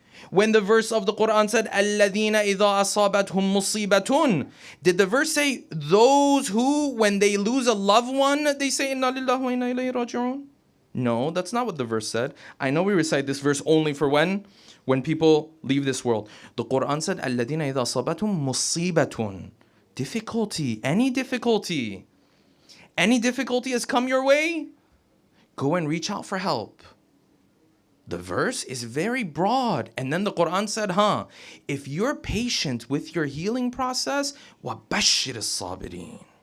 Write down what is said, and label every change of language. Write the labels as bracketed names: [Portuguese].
[English] When the verse of the Quran said, [Arabic] الَّذِينَ إِذَا أَصَابَتْهُمْ مُصِيبَةٌ, [English] did the verse say, those who, when they lose a loved one, they say, [Arabic] إِنَّا لِلَّهِ وَإِنَّا إِلَيْهِ رَاجِعُونَ? [English] No, that's not what the verse said. I know we recite this verse only for when? When people leave this world. The Quran said, [Arabic] الَّذِينَ إِذَا أَصَابَتْهُمْ مُصِيبَةٌ. [English] Difficulty, any difficulty has come your way, go and reach out for help. The verse is very broad. And then the Quran said, if you're patient with your healing process, [Arabic] وَبَشِّرِ الصَّابِرِينَ.